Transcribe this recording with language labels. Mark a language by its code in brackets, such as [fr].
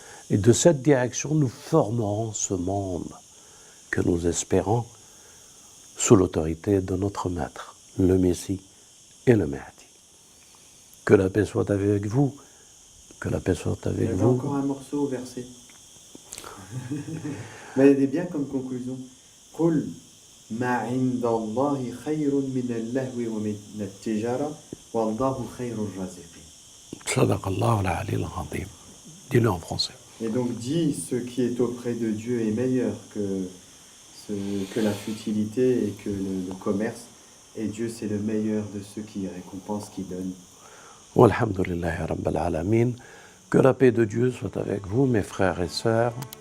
[fr] Et de cette direction, nous formerons ce monde que nous espérons sous l'autorité de notre Maître, le Messie et le Mahdi. Que la paix soit avec vous, que la paix soit avec vous. Encore un morceau au verset. Mais elle est bien comme conclusion. [ar] قل ما عند الله خير من اللهو ومن التجارة والله خير الرازقين. صدق الله العلي العظيم. [fr] Dis-le en français. Et donc dis, ce qui est auprès de Dieu est meilleur que la futilité et que le commerce. Et Dieu, c'est le meilleur de ceux qui récompensent, qui donnent. [ar] Walhamdulillahi Rabbil Alamin. [fr] Que la paix de Dieu soit avec vous, mes frères et sœurs.